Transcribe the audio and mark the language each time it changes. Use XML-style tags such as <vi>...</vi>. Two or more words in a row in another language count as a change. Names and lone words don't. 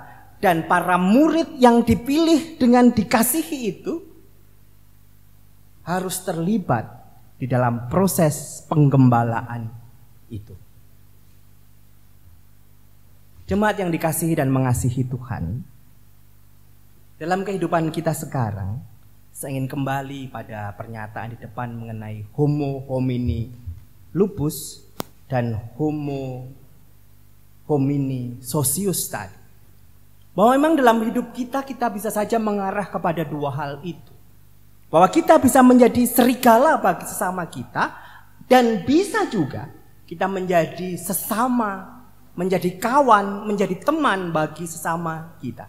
<id>Dan para murid yang dipilih dengan dikasihi itu harus terlibat di dalam proses penggembalaan itu. Jemaat yang dikasihi dan mengasihi Tuhan, dalam kehidupan kita sekarang, saya ingin kembali pada pernyataan di depan mengenai</id> <la>homo homini lupus</la> <id>dan</id> <la>homo homini socius</la> <id>tadi. Bahwa memang dalam hidup kita bisa saja mengarah kepada dua hal itu. Bahwa kita bisa menjadi serigala bagi sesama kita, dan bisa juga kita menjadi sesama, menjadi kawan, menjadi teman bagi sesama kita.</id>